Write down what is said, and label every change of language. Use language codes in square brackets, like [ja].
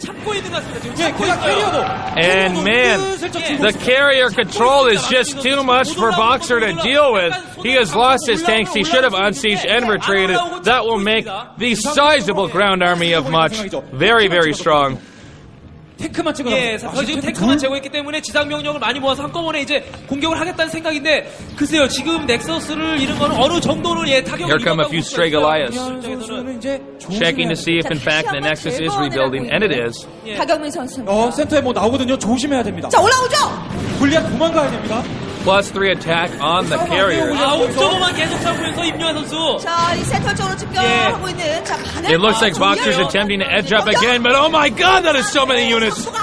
[en] And man, the carrier control is just too much for Boxer to deal with. He has lost his tanks. He should have unsieged and retreated. That will make the sizable ground army of Much very, very strong. [ko] 예, 지금 탱크만 제거했기 때문에 지상 병력을 많이 모아서 한꺼번에 이제 공격을 하겠다는 생각인데 글쎄요, 지금 넥서스를 잃은 거는 어느 정도는 타격을 [en] Here come a few stray Goliaths. Checking to see if in fact the Nexus is rebuilding, and it is. [ko] 박영민 선수. 센터에 나오거든요. 조심해야 됩니다. 자, 올라오죠. 골리앗 도망가야 됩니다. [en] +3 attack on the carriers. [ko] 옥저버만 계속 잡으면서 임요한 선수. 자, 이 센터 쪽으로 집결하고 있는. 자, [en] It looks like Boxer's attempting to edge up again, but oh my god, that is so many units.